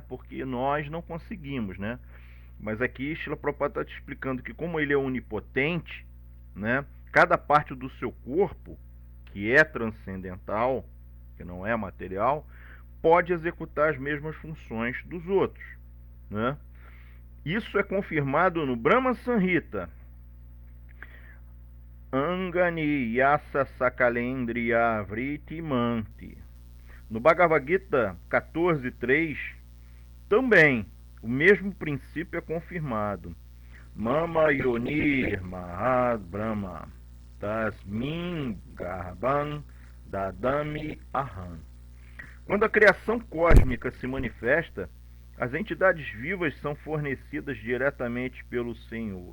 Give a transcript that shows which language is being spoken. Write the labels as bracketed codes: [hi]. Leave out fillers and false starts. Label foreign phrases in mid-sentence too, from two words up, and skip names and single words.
[pt] Porque nós não conseguimos, né? Mas aqui Srila Prabhupada está te explicando que como ele é onipotente, né? Cada parte do seu corpo, que é transcendental, que não é material, pode executar as mesmas funções dos outros, né? Isso é confirmado no Brahma Samhita. [sa] Angani Yasa Sakalendriya Vriti Manti. [pt] No Bhagavad Gita 14.3, também o mesmo princípio é confirmado. [sa] Mama Yonir Mahad Brahma Tasmin Garbhan Dadami Aham. [pt] Quando a criação cósmica se manifesta, as entidades vivas são fornecidas diretamente pelo Senhor.